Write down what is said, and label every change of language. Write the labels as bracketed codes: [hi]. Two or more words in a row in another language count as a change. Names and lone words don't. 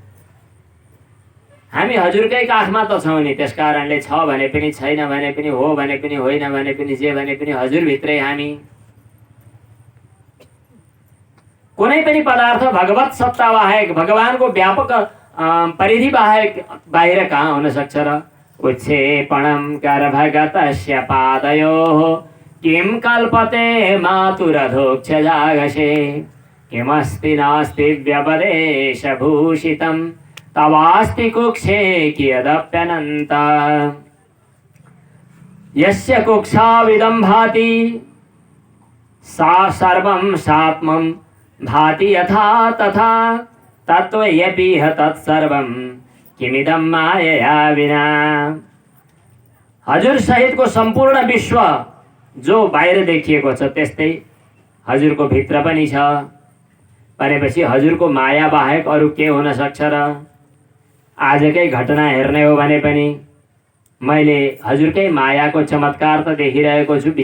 [ne] हामी हजुरकै काखमा त छौँ नि, त्यस कारणले छ भने पनि छैन भने पनि हो भने पनि होइन भने पनि जे भने पनि हजुरभित्रै हामी। कुनै पनि पदार्थ भगवत सत्ता बाहेक, भगवानको व्यापक परिधि बाहेक बाहिर कहाँ हुन सक्छ र। [sa] उच्छेपणं कर भगतस्य पादयोः किं कल्पते मातुरधोक्ष जागशे किमस्ति नास्ति व्यपदेशभूषितं तवास्ति कुक्षे कियदप्यनन्त यस्य कुक्षाविदं भाति सा सर्वं सात्मं भाति यथा तथा तत्त्वयपीह तत्सर्वं किमिदं मायया विना। [ne] हजुर सहितको सम्पूर्ण विश्व जो बाहिर देखिएको छ त्यस्तै हजुरको भित्र पनि छ भनेपछि हजुरको माया बाहेक अरू के हुन सक्छ र। आजकै घटना हेर्ने हो भने पनि मैले हजुरकै मायाको चमत्कार त देखिरहेको छु।